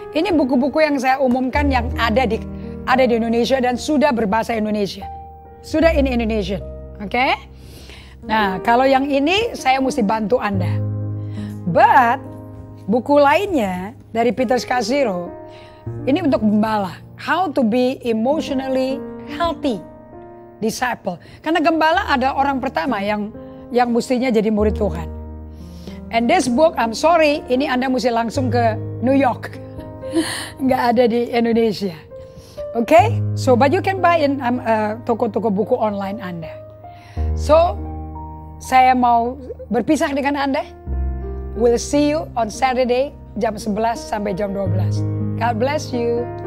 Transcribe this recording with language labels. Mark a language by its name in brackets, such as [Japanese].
[Indonesian] Ini buku-buku yang saya umumkan yang ada di Indonesia dan sudah berbahasa Indonesia. Sudah [English] in Indonesian, [Indonesian] oke? Nah, kalau yang ini saya mesti bantu Anda. But buku lainnya dari Peter Scazzero, ini untuk gembala. [English] How to be emotionally healthy disciple. [Indonesian] Karena gembala ada orang pertama yang mestinya jadi murid Tuhan. [English] And this book, I'm sorry, [Indonesian] ini Anda mesti langsung ke New York. Nggak ada di Indonesia. Okay? [English] So, but you can buy in [Indonesian] toko-toko buku online Anda. So, saya mau berpisah dengan Anda. [English] We'll see you on Saturday [Indonesian] jam 11 sampai jam 12. [English] God bless you.